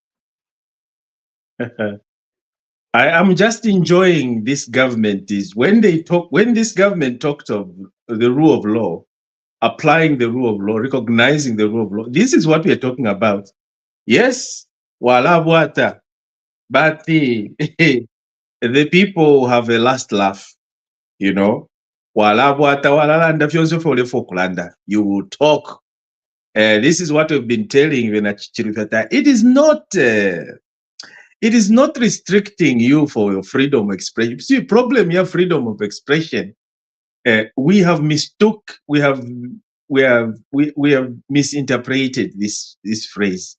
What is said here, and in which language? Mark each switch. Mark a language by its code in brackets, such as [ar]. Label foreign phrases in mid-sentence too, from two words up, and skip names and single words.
[en] I am just enjoying this government is when this government talked of the rule of law, applying the rule of law, recognizing the rule of law. This is what we are talking about. Yes, [bem] wala bwata, [en] but the people have a last laugh, you know. [bem] Wala bwata, wala landa fyonse fole fokulanda. [en] You will talk. This is what we've been telling you in Chirikata. It is not restricting you for your freedom of expression. See, problem here, freedom of expression. We have mistook. We have misinterpreted this phrase.